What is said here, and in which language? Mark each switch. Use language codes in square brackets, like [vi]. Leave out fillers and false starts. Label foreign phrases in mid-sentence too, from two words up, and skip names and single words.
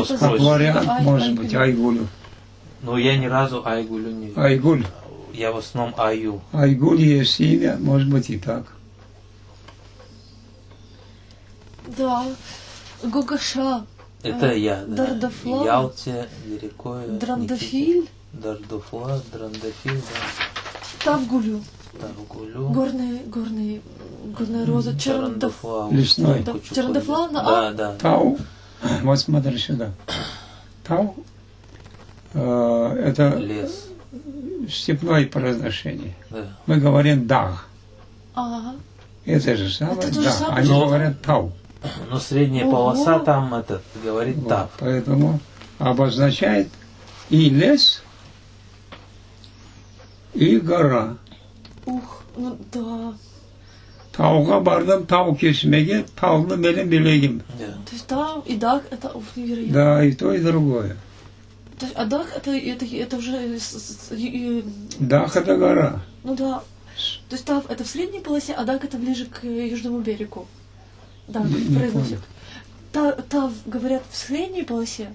[ru] это Как спросят. вариант Ай- может Айгуль. быть Айгулю. Но я ни разу Айгулю не видел. Айгуль. Я в основном Аю. Айгуль есть имя, может быть и так. Да. Гогаша. Это я, да. Дардафла. Ялте, Верикое, Драндофиль. Дардофла, Драндофиль, да. Тавгулю. Таргулю. Горная роза. Чарандофла. Лесной. Чарандофла на Да, А. да. Тау. Вот смотри сюда. Тау. Это Лес. степное произношение. Да. Мы говорим даг. Ага. Это же самое Это то же да. самое. Они Но- говорят тау. Но средняя Ого. полоса там говорит Вот. тав. Поэтому обозначает и лес, и гора. Ух, ну да. [crh] Tauğa bardım, tau kesmege, taulu benim bileğim. [ru] Да. То есть тав и даг это ух, невероятно. Да, и то, и другое. То есть, а даг это уже Дах это гора. ну да. То есть тав это в средней полосе, а даг это ближе к южному берегу. Да, Не произносят. Тав говорят в средней полосе.